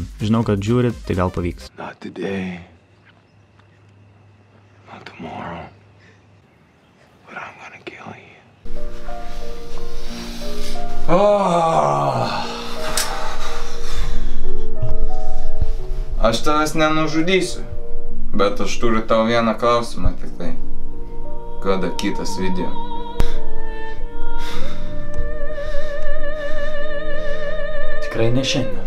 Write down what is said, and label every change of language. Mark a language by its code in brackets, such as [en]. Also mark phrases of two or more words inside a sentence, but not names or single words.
[lt] Žinau, kad žiūrit, tai gal pavyks. [en] Not today. Not tomorrow. But I'm gonna kill you. [lt] Aš tavęs nenužudysiu. Bet aš turiu tau vieną klausimą tik tai. Kada kitas video? Tikrai ne šiandien.